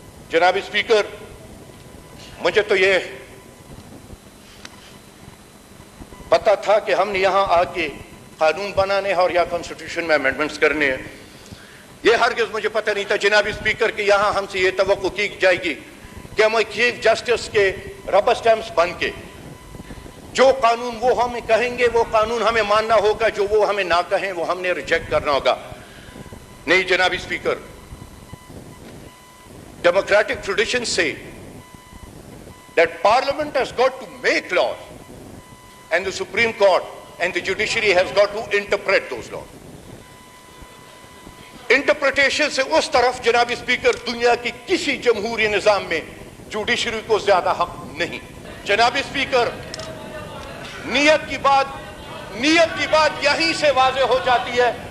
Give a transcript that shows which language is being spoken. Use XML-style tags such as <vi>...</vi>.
<ur>جناب اسپیکر، مجھے تو یہ پتا تھا کہ ہم نے یہاں آ کے قانون بنانے ہیں اور یا کانسٹیٹیوشن میں امینڈمنٹس کرنے ہیں. یہ ہرگز مجھے پتہ نہیں تھا جناب اسپیکر کہ یہاں ہم سے یہ توقع کی جائے گی کہ ہم چیف جسٹس کے ربر اسٹیمپس بن کے جو قانون وہ ہمیں کہیں گے وہ قانون ہمیں ماننا ہوگا، جو وہ ہمیں نہ کہیں وہ ہم نے ریجیکٹ کرنا ہوگا. نہیں جناب speaker,</ur> <en>democratic traditions say that parliament has got to make laws and the Supreme Court and the judiciary has got to interpret those laws.</en> <ur>Interpretation سے اس طرف جناب اسپیکر دنیا کی کسی جمہوری نظام میں جوڈیشری کو زیادہ حق نہیں. جناب اسپیکر، نیت کی بات یہیں سے واضح ہو جاتی ہے.</ur>